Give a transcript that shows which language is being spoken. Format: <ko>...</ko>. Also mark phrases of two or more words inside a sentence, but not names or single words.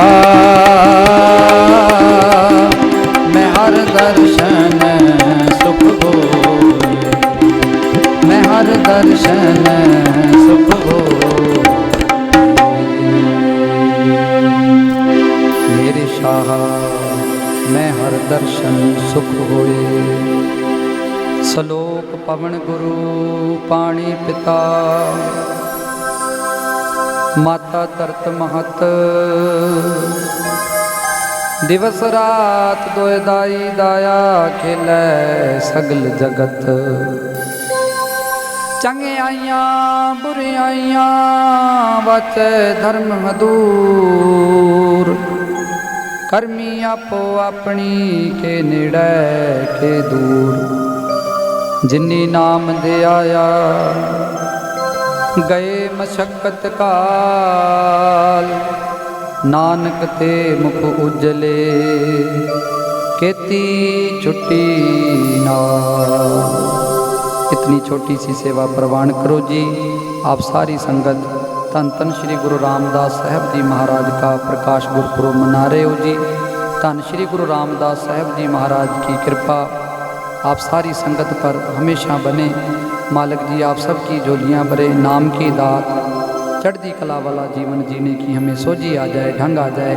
<pa>ਮੈਂ ਹਰ ਦਰਸ਼ਨ ਸੁਖ ਹੋਏ, ਮੈਂ ਹਰ ਦਰਸ਼ਨ ਸੁਖ ਹੋਏ ਮੇਰੇ ਸ਼ਾਹ, ਮੈਂ ਹਰ ਦਰਸ਼ਨ ਸੁਖ ਹੋਏ। ਸਲੋਕ ਪਵਨ ਗੁਰੁ ਪਾਣੀ ਪਿਤਾ, ਮਾਤਾ ਤਰਤ ਮਹਤ, ਦਿਵਸ ਰਾਤ ਦੋਏ ਦਾਈ ਦਾਇਆ, ਖੇਲੈ ਸਗਲ ਜਗਤ, ਚੰਗਿਆਈਆਂ ਬੁਰਿਆਈਆਂ ਵਾਚੇ ਧਰਮ ਹਦੂਰ, ਕਰਮੀ ਆਪੋ ਅਪਣੀ ਕੇ ਨੇੜੇ ਕੇ ਦੂਰ, ਜਿੰਨੀ ਨਾਮ ਦੇ ਆਇਆ ਗਏ ਮਸ਼ੱਕਤ ਕਾਲ, ਨਾਨਕ ਤੇ ਮੁਖ ਉਜਲੇ ਕੇਤੀ ਛੁੱਟੀ ਨਾਲ।</pa> <hi>इतनी छोटी सी सेवा प्रवान करो जी। आप सारी संगत धन धन श्री गुरु रामदास साहब जी महाराज का प्रकाश गुरपुरब मना रहे हो जी। धन श्री गुरु रामदास साहब जी महाराज की कृपा आप सारी संगत पर हमेशा बने। मालिक जी आप सबकी झोलियाँ भरे, नाम की दात चढ़ती कला वाला जीवन जीने की हमें सोझी आ जाए, ढंग आ जाए।</hi>